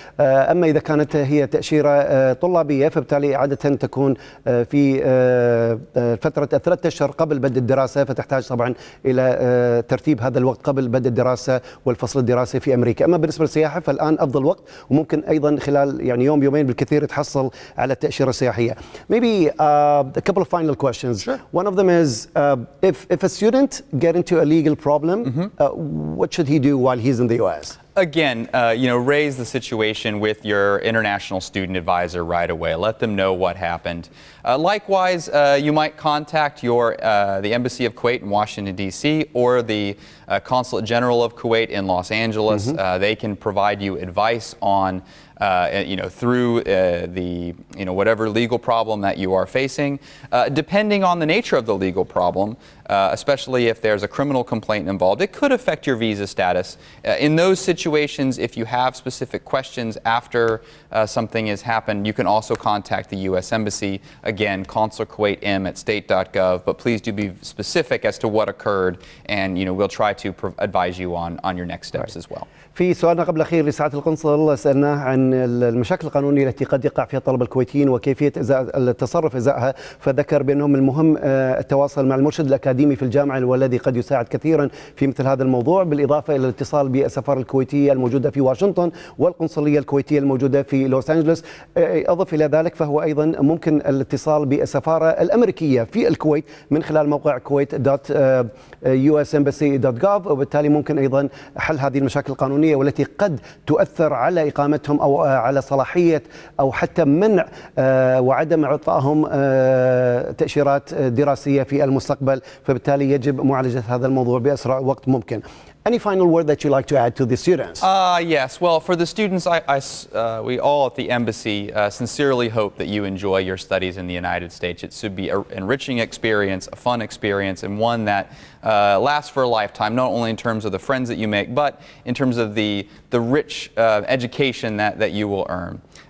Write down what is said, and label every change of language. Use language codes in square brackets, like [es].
[ar] أما إذا كانت هي تأشيرة طلابية فبالتالي عادة تكون في فترة 3 أشهر قبل بدء الدراسة، فتحتاج طبعا إلى ترتيب هذا الوقت قبل بدء الدراسة والفصل الدراسي في أمريكا. أما بالنسبة للسياحة فالآن أفضل وقت، وممكن أيضا خلال يعني يوم يومين بالكثير تحصل على التأشيرة السياحية. [en] Maybe a couple of final questions. Sure. One of them is if a student get into a legal problem, what should he do while he's in the U.S.? Again, raise the situation with your international student advisor right away. Let them know what happened. Likewise, you might contact the Embassy of Kuwait in Washington, D.C. or the Consulate General of Kuwait in Los Angeles. They can provide you advice on through whatever legal problem that you are facing. Depending on the nature of the legal problem, especially if there's a criminal complaint involved, it could affect your visa status. In those situations, if you have specific questions after something has happened, you can also contact the U.S. Embassy. Again, Consul Kuwait M at state.gov, but please do be specific as to what occurred, and we'll try to advise you on your next steps as well. [ar] في سؤالنا قبل الأخير لسعادة القنصل سألناه عن المشاكل القانونية التي قد يقع فيها الطلبة الكويتيين وكيفية التصرف إزاءها، فذكر بأنه من المهم التواصل مع المرشد الأكاديمي في الجامعة والذي قد يساعد كثيرا في مثل هذا الموضوع، بالإضافة إلى الاتصال بالسفارة الكويتية الموجودة في واشنطن والقنصلية الكويتية الموجودة في لوس أنجلوس. أضف إلى ذلك فهو أيضا ممكن الاتصال بالسفارة الأمريكية في الكويت من خلال موقع kuwait.usembassy.gov، وبالتالي ممكن أيضا حل هذه المشاكل القانونية والتي قد تؤثر على إقامتهم أو على صلاحية أو حتى منع وعدم إعطائهم تأشيرات دراسية في المستقبل، فبالتالي يجب معالجة هذا الموضوع بأسرع وقت ممكن. [en] Any final word that you like to add to the students? Yes. Well, for the students, we all at the embassy sincerely hope that you enjoy your studies in the United States. It should be an enriching experience, a fun experience, and one that lasts for a lifetime, not only in terms of the friends that you make, but in terms of the rich education that you will earn.